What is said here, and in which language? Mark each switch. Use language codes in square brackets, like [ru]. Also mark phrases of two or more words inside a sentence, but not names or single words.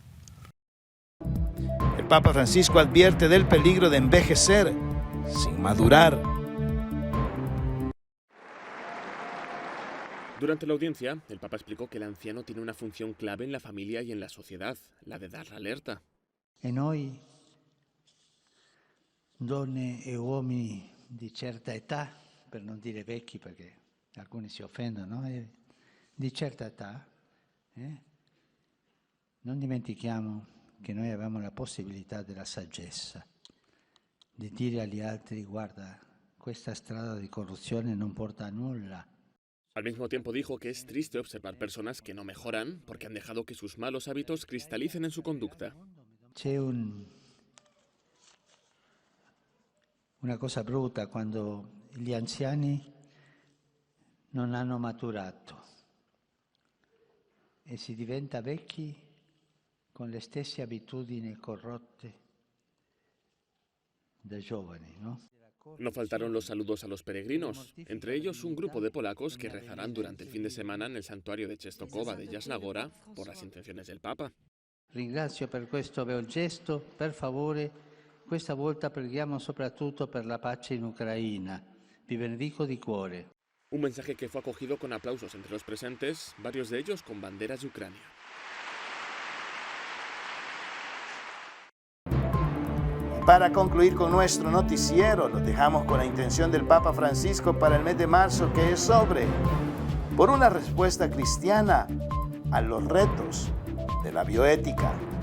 [es] El Papa Francisco advierte del peligro de envejecer sin madurar. Durante la audiencia, el Papa explicó que el anciano tiene una función clave en la familia y en la sociedad, la de dar la alerta. [it] E noi, donne e uomini di certa età, per non dire vecchi perché alcuni si offendono, di certa età, non dimentichiamo che noi abbiamo la possibilità della saggezza, di dire agli altri, guarda, questa strada di corruzione non porta a nulla. [es] Al mismo tiempo dijo que es triste observar personas que no mejoran porque han dejado que sus malos hábitos cristalicen en su conducta. [it] C'è una cosa brutta quando gli anziani non hanno maturato e si diventa vecchi con le stesse abitudini corrotte da giovani, no? [es] No faltaron los saludos a los peregrinos, entre ellos un grupo de polacos que rezarán durante el fin de semana en el santuario de Częstochowa de Jasna Góra por las intenciones del Papa. [it] Ringrazio per questo bel gesto, per favore, questa volta preghiamo soprattutto per la pace in Ucraina. Vi benedico di cuore. [es] Un mensaje que fue acogido con aplausos entre los presentes, varios de ellos con banderas de Ucrania. Para concluir con nuestro noticiero, lo dejamos con la intención del Papa Francisco para el mes de marzo, que es sobre por una respuesta cristiana a los retos de la bioética.